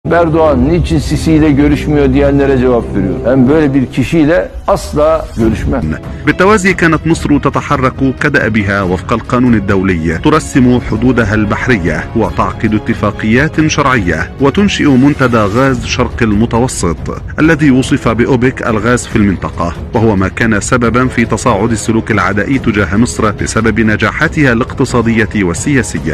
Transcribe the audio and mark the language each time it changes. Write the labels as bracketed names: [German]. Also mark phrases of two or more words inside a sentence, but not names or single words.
[Turkish] Erdoğan niçin Sisi ile görüşmüyor diyenlere cevap veriyor. Ben böyle bir kişiyle asla görüşmem. [Arabic] بالتوازي كانت مصر تتحرك كدأبها وفق القانون الدولي، ترسم حدودها البحرية وتعقد اتفاقيات شرعية وتنشئ منتدى غاز شرق المتوسط الذي وصف بأوبك الغاز في المنطقة، وهو ما كان سببا في تصاعد السلوك العدائي تجاه مصر بسبب نجاحاتها الاقتصادية والسياسية.